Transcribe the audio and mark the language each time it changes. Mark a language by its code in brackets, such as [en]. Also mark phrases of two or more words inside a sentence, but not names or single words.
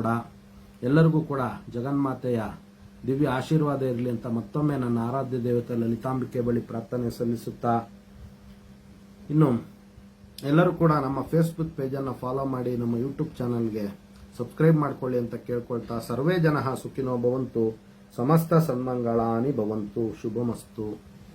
[kn] ಎಲ್ಲರಿಗೂ ಕೂಡ ಜಗನ್ಮಾತೆಯ ದಿವ್ಯ ಆಶೀರ್ವಾದ ಇರಲಿ ಅಂತ ಮತ್ತೊಮ್ಮೆ ನನ್ನ ಆರಾಧ್ಯ ದೇವತೆ ಲಲಿತಾಂಬಿಕೆ ಬಳಿ ಪ್ರಾರ್ಥನೆ ಸಲ್ಲಿಸುತ್ತಾ, ಇನ್ನು ಎಲ್ಲರೂ ಕೂಡ ನಮ್ಮ ಫೇಸ್ಬುಕ್ ಪೇಜನ್ನು ಫಾಲೋ ಮಾಡಿ, ನಮ್ಮ ಯೂಟ್ಯೂಬ್ ಚಾನಲ್ಗೆ ಸಬ್ಸ್ಕ್ರೈಬ್ ಮಾಡ್ಕೊಳ್ಳಿ ಅಂತ ಕೇಳ್ಕೊಳ್ತಾ, [sa] सर्वे जनः सुखिनो भवन्तु, समस्त सन्मङ्गलानि भवन्तु, शुभमस्तु.